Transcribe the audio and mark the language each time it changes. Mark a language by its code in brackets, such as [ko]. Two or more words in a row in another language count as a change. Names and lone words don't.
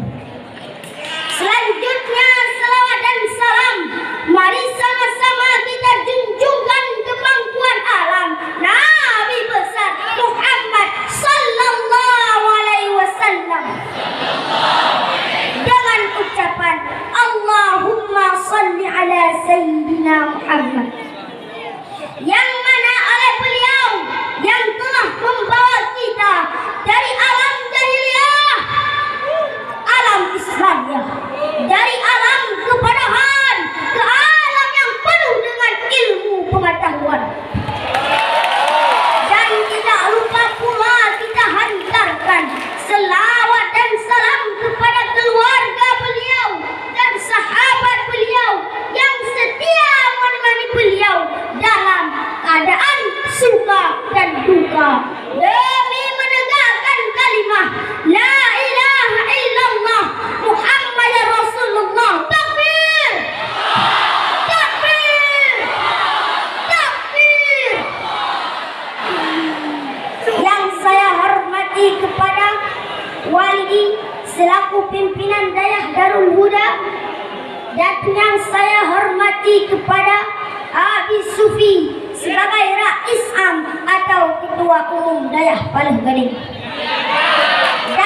[id] Selanjutnya salawat dan salam, mari sama-sama kita junjungkan kepangkuan alam Nabi besar Muhammad [ar] صلى الله عليه وسلم [id] dengan ucapan [ar] اللهم صل على سيدنا محمد, [id] yang mana oleh beliau yang telah membawa kita dari alam jahiliyah, alam Islamiyah, dari alam kebodohan ke alam yang penuh dengan ilmu pengetahuan. Dan tidak lupa pula kita hantarkan selawat dan salam kepada keluarga beliau dan sahabat beliau yang setia menemani beliau dalam keadaan suka dan duka, demi menegakkan kalimah [ar] لا إله إلا الله محمد رسول الله. [id] Takbir! Takbir! Takbir! Yang saya hormati kepada Walidi selaku pimpinan Dayah Darul Huda, dan yang saya hormati kepada Abi Sufi sebagai Rais Am atau Ketua Umum Dayah Paluh Gading, dan